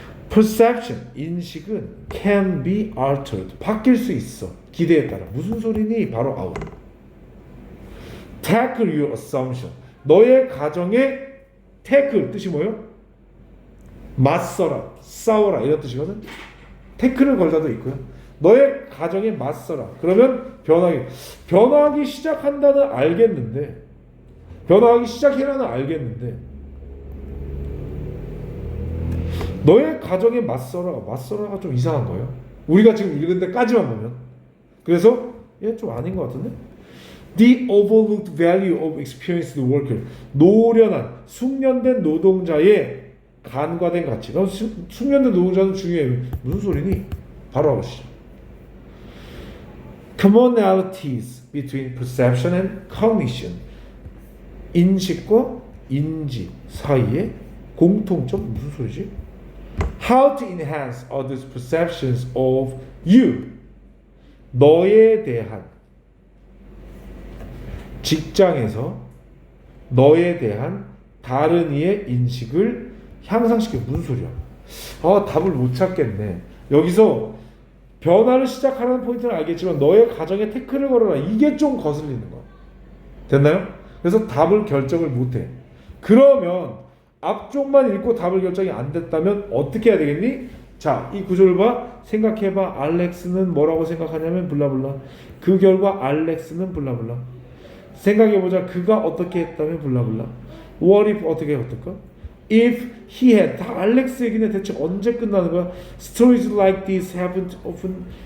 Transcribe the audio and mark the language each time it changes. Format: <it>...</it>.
<en>Perception,</en> <ko>인식은</ko> <en>can be altered.</en> <ko>바뀔 수 있어. 기대에 따라. 무슨 소리니? 바로 out.</ko> <en>Tackle your assumption.</en> <ko>너의 가정에 tackle 뜻이 뭐예요? 맞서라, 싸워라 이런 뜻이거든. 태클을 걸다도 있고요. 너의 가정에 맞서라. 그러면 변하기 시작한다는 알겠는데, 변화하기 시작해라는 알겠는데, 너의 가정에 맞서라가 좀 이상한 거예요. 우리가 지금 읽은 데까지만 보면. 그래서 얘 좀 아닌 것 같은데?</ko> <en>The overlooked value of experienced worker.</en> <ko>노련한, 숙련된 노동자의 간과된 가치. 숙련된 노동자는 중요해요. 무슨 소리니? 바로 하시죠.</ko> <en>Commonalities between perception and cognition.</en> <ko>인식과 인지 사이에 공통점 무슨 소리지?</ko> <en>How to enhance others' perceptions of you.</en> <ko>너에 대한 직장에서 너에 대한 다른 이의 인식을 향상시켜. 무슨 소리야? 답을 못 찾겠네. 여기서 변화를 시작하는 포인트는 알겠지만 너의 가정에 태클을 걸어라. 이게 좀 거슬리는 거야. 됐나요? 그래서 답을 결정을 못해. 그러면 앞쪽만 읽고 답을 결정이 안 됐다면 어떻게 해야 되겠니? 자, 이 구조를 봐. 생각해봐. 알렉스는 뭐라고 생각하냐면 블라블라. 그 결과 알렉스는 블라블라. 생각해보자. 그가 어떻게 했다면 블라블라.</ko> <en>What if</en> <ko>어떻게 어떨까?</ko> <en>If he had.</en> <ko>다 알렉스 얘기는 대체 언제 끝나는 거야?</ko> <en>Stories like this happened often.</en>